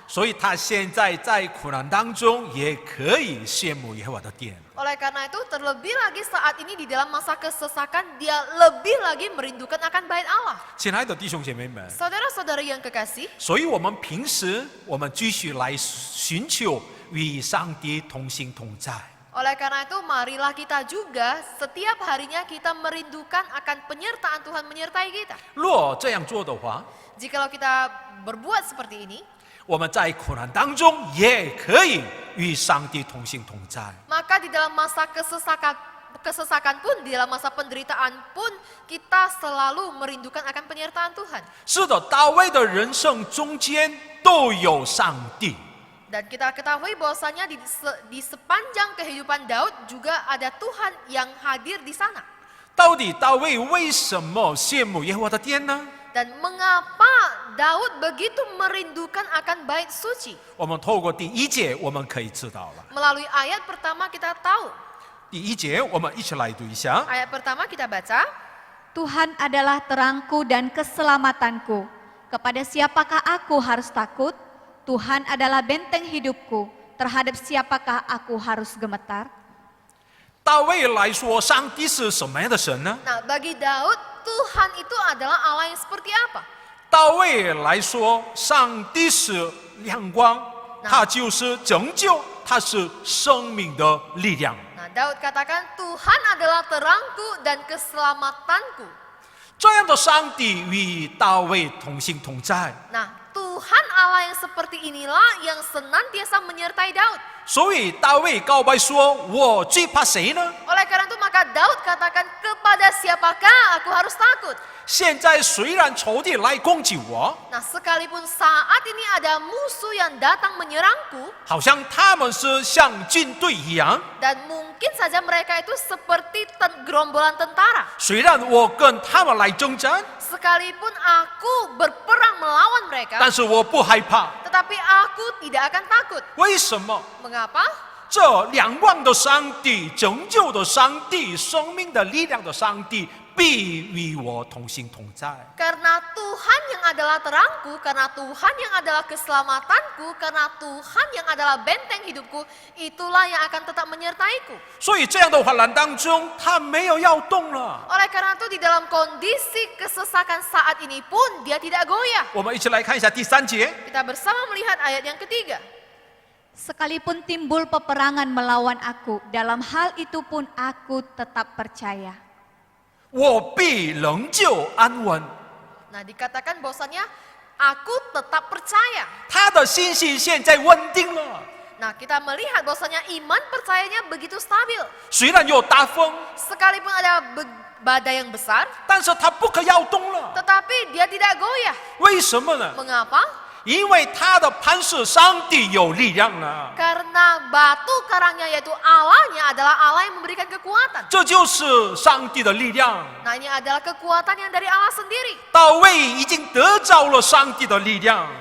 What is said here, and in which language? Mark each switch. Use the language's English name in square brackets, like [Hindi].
[Chinese] 所以他现在在苦难当中也可以羡慕耶和华的殿。 [Indonesian] Oleh karena itu terlebih lagi saat ini di dalam masa kesesakan dia lebih lagi merindukan akan bait Allah. [Chinese] 亲爱的弟兄姐妹们， [Indonesian] Saudara-saudari yang kekasih, [Chinese] 所以我们平时我们继续来寻求与上帝同行同在。 [Indonesian] oleh karena itu marilah kita juga setiap harinya kita merindukan akan penyertaan Tuhan menyertai kita. [Chinese] 若这样做的话， [Indonesian] Jikalau kita berbuat seperti ini, [Chinese] 我们在苦难当中也可以与上帝同行同在。 [Indonesian] maka di dalam masa kesesakan pun, di dalam masa penderitaan pun kita selalu merindukan akan penyertaan Tuhan. [Chinese] 是的，大卫的人生中间都有上帝。 [Indonesian] Dan kita ketahui bahwasanya di sepanjang kehidupan Daud juga ada Tuhan yang hadir di sana. [Chinese] 到底大卫为什么羡慕耶和华的殿呢？ [Indonesian] Dan mengapa Daud begitu merindukan akan bait suci? [Chinese] 我们透过第1节我们可以知道了。 [Indonesian] Melalui ayat pertama kita tahu. [Chinese] 第1节我们一起来读一下。 [Indonesian] Ayat pertama kita baca. Tuhan adalah terangku dan keselamatanku. Kepada siapakah aku harus takut? Tuhan adalah benteng hidupku. Terhadap siapakah aku harus gemetar? [Chinese] 大卫来说，上帝是什么样的神呢？ [Indonesian] Nah, bagi Daud, Tuhan itu adalah Allah yang seperti apa? [Chinese] 大卫来说，上帝是亮光，他就是拯救，他是生命的力量。 [Indonesian] Nah, Daud katakan Tuhan adalah terangku dan keselamatanku. [Chinese] 这样的上帝与大卫同行同在。 [Indonesian] Nah, Tuhan Allah yang seperti inilah yang senantiasa menyertai Daud. [Chinese] 所以大卫告白说：“我最怕谁呢？ [Indonesian] Oleh karena itu maka Daud katakan kepada siapakah aku harus takut? [Chinese] 现在虽然仇敌来攻击我， [Indonesian] Nah, sekalipun saat ini ada musuh yang datang menyerangku [Chinese] 好像他们是像军队一样。 [Indonesian] dan mungkin saja mereka itu seperti gerombolan tentara. [Chinese] 虽然我跟他们来征战， [Indonesian] Sekalipun aku berperang melawan mereka, [Chinese] 但是我不害怕。 [Indonesian] tetapi aku tidak akan takut. [Chinese] 为什么？ [Indonesian] Mengapa? [Chinese] 这亮光的上帝、拯救的上帝、生命的力量的上帝，必与我同行同在。 [Indonesian] Karena Tuhan yang adalah terangku, karena Tuhan yang adalah keselamatanku, karena Tuhan yang adalah benteng hidupku, itulah yang akan tetap menyertaiku. [Chinese] 所以这样的患难当中，他没有要动了。 [Indonesian] Oleh karena itu di dalam kondisi kesesakan saat ini pun dia tidak goyah. [Chinese] 我们一起来看一下第3节。 [Indonesian] Kita bersama melihat ayat yang ketiga. Sekalipun timbul peperangan melawan aku, dalam hal itu pun aku tetap percaya. [Chinese] 我必仍旧安稳。 [Indonesian] Nah, dikatakan bahwasanya aku tetap percaya. [Chinese] 他的信心现在稳定了， [Indonesian] Nah, kita melihat bahwasanya iman percayanya begitu stabil. [Chinese] 虽然有大风， [Indonesian] Sekalipun badai yang besar, [Chinese] 但是它不可摇动了。 [Indonesian] tetapi dia tidak goyah. [Chinese] 为什么呢？ [Indonesian] Mengapa? [Chinese] 因为它的磐石上帝有力量了。 [Indonesian] Karena batu karangnya yaitu Allahnya adalah Allah yang memberikan kekuatan. [Chinese] 这就是上帝的力量。 [Indonesian] Nah, ini adalah kekuatan yang dari Allah sendiri. [Chinese] 大卫已经得着了上帝的力量，